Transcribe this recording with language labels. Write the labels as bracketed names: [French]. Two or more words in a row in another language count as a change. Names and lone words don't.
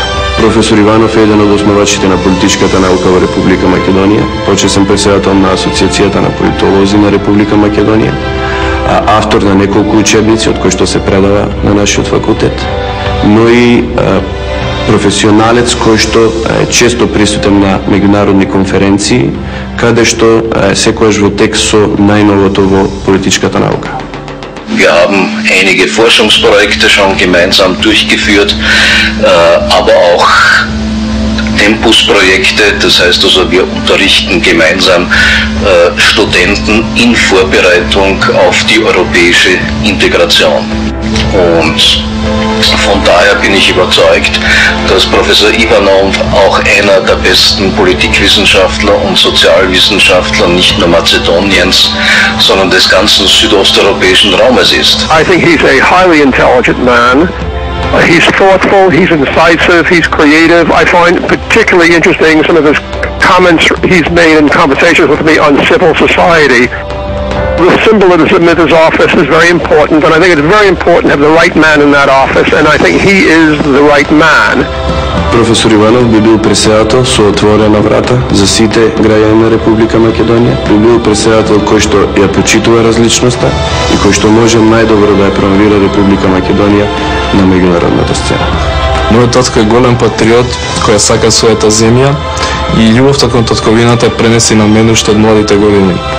[Macedonian] Професор Иванов е еден од основачите на политичката наука во Република Македонија, почесен претседател на Асоциацијата на политолози на Република Македонија, автор на неколку учебници од кои што се предава на нашиот факултет, но и професионалец кој што е често присутен на меѓународни конференции, каде што секогаш во текст со најновото во политичката наука. [German] Wir haben einige Forschungsprojekte schon gemeinsam durchgeführt, aber auch Tempusprojekte, das heißt also wir unterrichten gemeinsam Studenten in Vorbereitung auf die europäische Integration. Und von daher bin ich überzeugt, dass Professor Ivanov auch einer der besten Politikwissenschaftler und Sozialwissenschaftler nicht nur Mazedoniens, sondern des ganzen südosteuropäischen Raumes ist. [English] I think he's a highly intelligent man. He's thoughtful, he's incisive, he's creative. I find particularly interesting some of his comments he's made in conversations with me on civil society. The symbolism of his office is very important, and I think it's very important to have the right man in that office, and I think he is the right man. [Macedonian] Професор Иванов би бил председател со отворена врата за сите граѓани на Република Македонија, би бил председател кој што ја почитува различноста и кој што може најдобро да ја промовира Република Македонија на меѓународната сцена. Мојот татко е голем патриот кој сака својата земја и љубовта кон татковината е пренеси на мене уште од младите години.